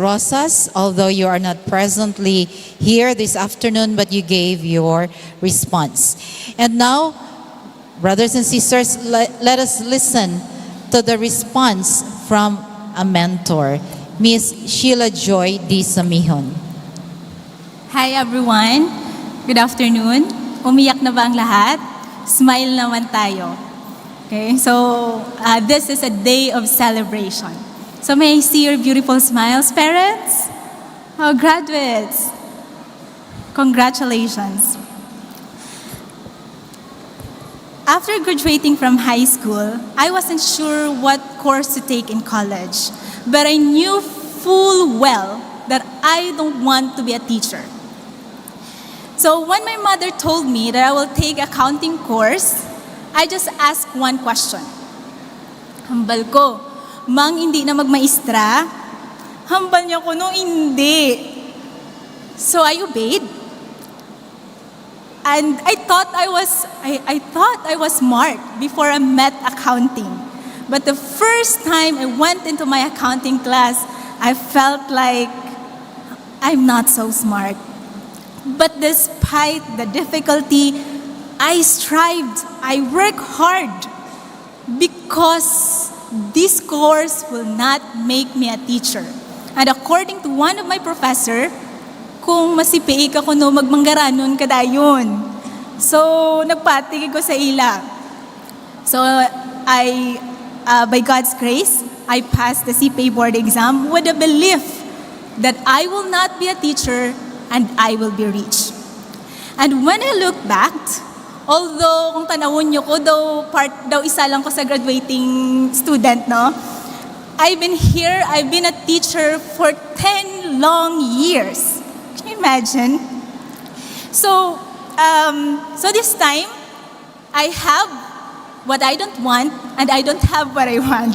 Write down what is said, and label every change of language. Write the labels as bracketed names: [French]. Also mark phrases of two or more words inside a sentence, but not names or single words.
[English] Rosas, although you are not presently here this afternoon, but you gave your response. And now, brothers and sisters, let us listen to the response from a mentor, Miss Sheila Joy D. Samihon. Hi everyone, good afternoon. [Filipino] Umiyak na ba ang lahat? Smile naman tayo. [English] Okay, so this is a day of celebration. So may I see your beautiful smiles, parents? Oh, graduates, congratulations. After graduating from high school, I wasn't sure what course to take in college, but I knew full well that I don't want to be a teacher. So when my mother told me that I will take accounting course, I just asked one question. [Hiligaynon] Hambal ko, Mang hindi na magmaestra? Hambal niya ko nung hindi. [English] So I obeyed. And I thought I was smart before I met accounting. But the first time I went into my accounting class, I felt like I'm not so smart. But despite the difficulty, I strived, I worked hard because this course will not make me a teacher. And according to one of my professor, [Hiligaynon] kung masipiik ako no magmanggaranon kadayon. So, nagpatigil ko sa ila. [English] So, by God's grace, I passed the Cpac board exam with a belief that I will not be a teacher and I will be rich. And when I look back, although [Hiligaynon] kung tanawon nyo ko, daw isa lang ko sa [English] graduating student, [Hiligaynon] no? [English] I've been a teacher for 10 long years. Can you imagine? So this time, I have what I don't want and I don't have what I want.